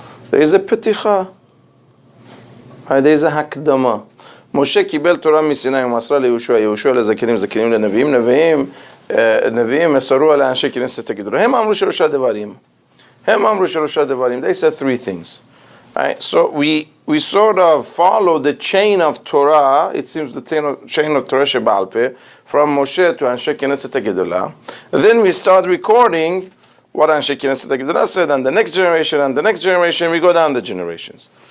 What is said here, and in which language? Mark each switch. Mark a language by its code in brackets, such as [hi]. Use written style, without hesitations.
[en] There is a peticha, right, there is a hakdama. [he] Moshe קיבל תורה מסיני ומסרה ליהושע, יהושע לזקנים, זקנים לנביאים, נביאים מסרו על אנשי כנסת הגדול. הם אמרו שלושה דברים. [en] They said three things. Right? So we sort of follow the chain of Torah, it seems the chain of Torah Sheba'al Peh, from Moshe to Anshe Knesset HaGedolah. Then we start recording what Anshe Knesset HaGedolah said, and the next generation, we go down the generations.